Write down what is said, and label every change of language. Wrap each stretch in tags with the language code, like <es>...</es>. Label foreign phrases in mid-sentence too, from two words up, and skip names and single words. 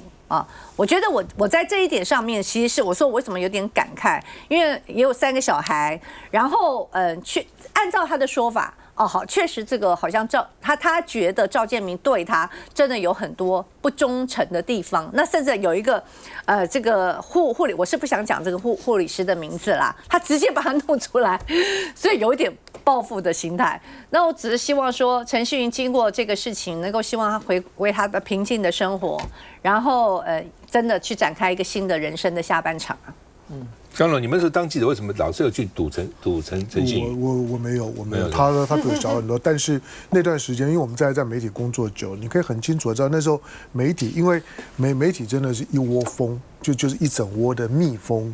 <zh>我覺得我在這一點上面，其實是我說我為什麼有點感慨，因為也有3個小孩，然後去按照他的說法，好，確實這個好像他覺得趙建銘對他真的有很多不忠誠的地方，那甚至有一個這個護理，我是不想講這個護理師的名字啦，他直接把他弄出來，所以有一點報復的心態。那我只是希望說，陳信妤經過這個事情，能夠希望他回歸他的平靜的生活，然後真的去展開一個新的人生的下半場啊。江龙，你们是當記者，為什麼老是有去賭陳信妤？我沒有，他比我小很多。但是那段時間，因為我們在媒體工作久，你可以很清楚的知道，那時候媒體，因為媒體真的是一窩蜂，就是一整窩的蜜蜂。</zh>